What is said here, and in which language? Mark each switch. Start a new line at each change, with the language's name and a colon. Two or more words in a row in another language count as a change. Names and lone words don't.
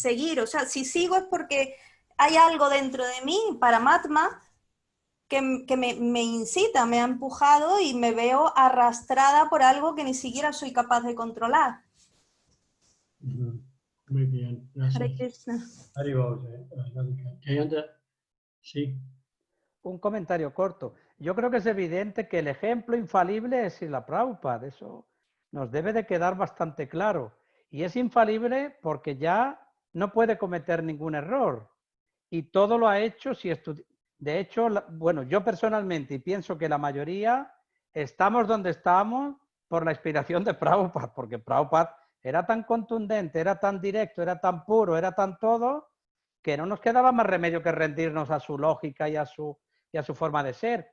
Spanish: O sea, si sigo es porque hay algo dentro de mí, Paramatma, que me incita, me ha empujado y me veo arrastrada por algo que ni siquiera soy capaz de controlar. Muy bien, Hare gracias. Krishna. Haribol, Radhika. Jayanta, sí. Un comentario corto. Yo creo que es evidente que el ejemplo infalible es Srila Prabhupada. Eso nos debe de quedar bastante claro. Y es infalible porque ya no puede cometer ningún error. Y todo lo ha hecho si de hecho, bueno, yo personalmente, y pienso que la mayoría, estamos donde estamos por la inspiración de Prabhupada, porque Prabhupada era tan contundente, era tan directo, era tan puro, era tan todo, que no nos quedaba más remedio que rendirnos a su lógica y a su forma de ser.